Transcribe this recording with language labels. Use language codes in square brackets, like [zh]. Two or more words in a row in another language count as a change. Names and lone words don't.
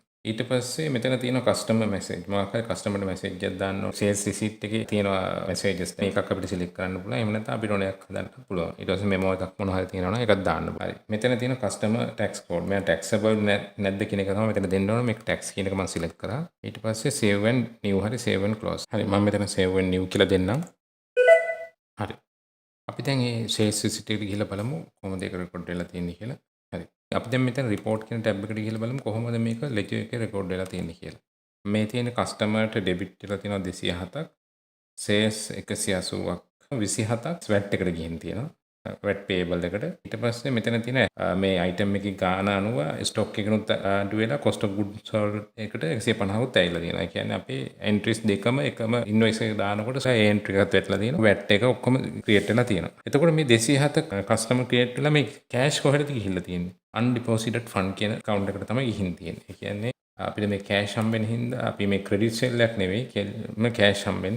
[si] ඊට පස්සේ මෙතන තියෙන [en] customer message. [si] මොකක් හරි කස්ටමර්ට මැසේජ් එකක් දාන්න ඕන. [en] sales receipt [si] එකේ තියෙනවා මැසේජස්. මේකක් අපිට සිලෙක්ට් කරන්න පුළුවන්. එහෙම නැත්නම් අපිට ඕන එකක් හදන්න පුළුවන්. ඊට පස්සේ මෙමෝ එකක් මොනවා හරි තියෙනවා නම් ඒකත් දාන්න පුළුවන්. හරි. මෙතන තියෙන [en] customer tax code. [si] මම ටැක්සබල් නැද්ද කියන එක තමයි මෙතන දෙන්න ඕන. මේක ටැක්ස් කියන එක මම සිලෙක්ට් කරා. ඊට පස්සේ [en] save and new [si] හරි [en] save and close. [si] හරි මම මෙතන [en] save and new [si] කියලා දෙන්නම්. හරි. අපි දැන් මේ [en] sales receipt [si] එකට ගිහිල්ලා බලමු කොහොමද ඒක රෙකෝඩ් වෙලා තියෙන්නේ කියලා. හරි. අපි දැන් මෙතන report කියන ටැබ් එකට ගිහිල්ලා බලමු කොහොමද මේක ලෙජර් එකේ රෙකෝඩ් වෙලා තියෙන්නේ කියලා. මේ තියෙන කස්ටමර්ට ඩෙබිට් වෙලා තියෙනවා 207ක්, සේල්ස් 180ක්, 27ක් වැට් එකට ගිහින් තියෙනවා. [en] VAT payable [si] එකට. ඊට පස්සේ මෙතන තියෙන මේ අයිටම් එකේ ගාන අනුව ස්ටොක් එකනොත් අඩු වෙලා [en] cost of goods sold [si] එකට 150කුත් ඇවිල්ලා තියෙනවා. ඒ කියන්නේ අපේ එන්ට්‍රීස් දෙකම එකම ඉන්වොයිස් එක දානකොට ඒ එන්ට්‍රි එකත් වැටලා තියෙනවා. වැට් එක ඔක්කොම ක්‍රියේට් වෙලා තියෙනවා. එතකොට මේ 207 [en] customer create [si] වෙලා මේ කෑෂ් කොහෙටද ගිහිල්ලා තියෙන්නේ? [en] undeposited fund [si] කියන account එකට තමයි ගිහින් තියෙන්නේ. ඒ කියන්නේ අපිට මේ කෑෂ් හම්බෙන හින්දා අපි මේ [en] credit sale [si] එකක් නෙවෙයි මේ කෑෂ් හම්බෙන්නේ.